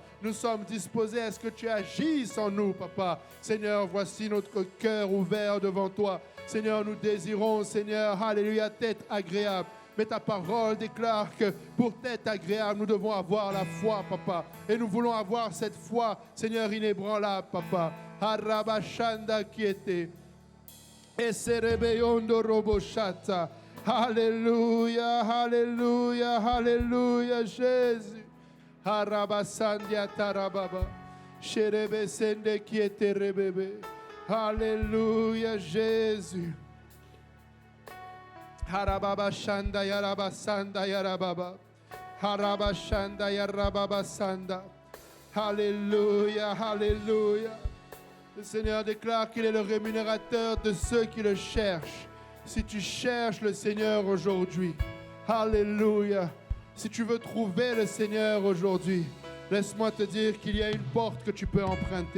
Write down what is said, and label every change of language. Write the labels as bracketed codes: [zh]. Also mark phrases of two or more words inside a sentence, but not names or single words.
[fr] Nous sommes disposés à ce que tu agisses en nous, Papa. Seigneur, voici notre cœur ouvert devant toi. Seigneur, nous désirons, Seigneur, alléluia, t'être agréable. Mais ta parole déclare que pour t'être agréable, nous devons avoir la foi, Papa. Et nous voulons avoir cette foi, Seigneur, inébranlable, Papa. Harabashanda kiete. Eserebeyondo roboshata. Alléluia, alléluia, alléluia, Jésus. Harabasandia tarababa. Sherebe sende kiete rebebe. Alléluia, Jésus. Harababa shanda yarabasanda yarababa. Harabashanda yarababa sanda. Alléluia, alléluia. Le Seigneur déclare qu'il est le rémunérateur de ceux qui le cherchent. Si tu cherches le Seigneur aujourd'hui, alléluia. Si tu veux trouver le Seigneur aujourd'hui, laisse-moi te dire qu'il y a une porte que tu peux emprunter.